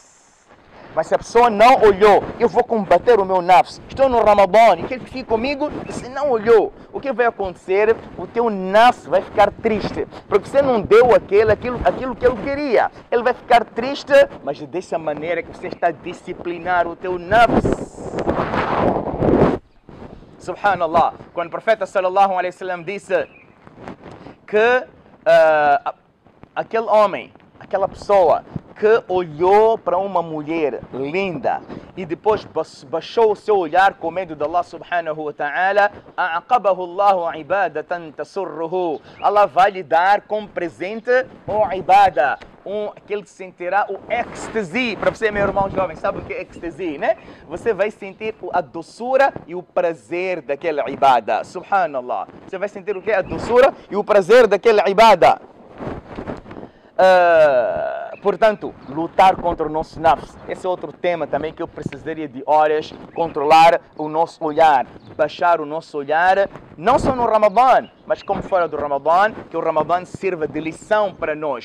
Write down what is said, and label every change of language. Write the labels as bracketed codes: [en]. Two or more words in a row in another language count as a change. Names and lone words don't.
[pt] Mas se a pessoa não olhou, eu vou combater o meu nafs. Estou no Ramadã e quer que fique comigo? Se não olhou, o que vai acontecer? O teu nafs vai ficar triste. Porque você não deu aquilo que ele queria. Ele vai ficar triste, mas dessa maneira que você está a disciplinar o teu nafs. [ar] سبحان الله. [pt] Quando o profeta [ar] صلى الله عليه وسلم [pt] disse que aquele homem, aquela pessoa que olhou para uma mulher linda e depois baixou o seu olhar com medo de Allah [ar] سبحانه وتعالى, أعقبه الله عبادة تسره. [pt] Allah vai lhe dar como presente o ibada, aquele que sentirá o ecstasy. Para você, meu irmão jovem, sabe o que é ecstasy, né? Você vai sentir a doçura e o prazer daquela ibada. [ar] سبحان الله. [pt] Você vai sentir o que é a doçura e o prazer daquela ibada. Portanto, lutar contra o nosso nafs. Esse é outro tema também que eu precisaria de horas. Controlar o nosso olhar, baixar o nosso olhar, não só no Ramadã, mas como fora do Ramadã, que o Ramadã sirva de lição para nós.